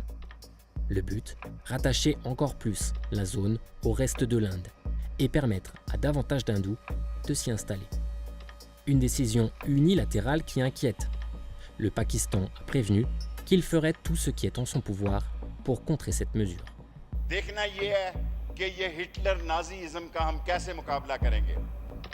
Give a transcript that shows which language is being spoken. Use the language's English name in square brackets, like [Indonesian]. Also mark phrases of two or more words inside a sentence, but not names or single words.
[French] Le but, rattacher encore plus la zone au reste de l'Inde et permettre à davantage d'hindous de s'y installer. Une décision unilatérale qui inquiète. Le Pakistan a prévenu qu'il ferait tout ce qui est en son pouvoir pour contrer cette mesure. [Hindi] देखना ये है कि ये हिटलर नाजीइज्म का हम कैसे मुकाबला करेंगे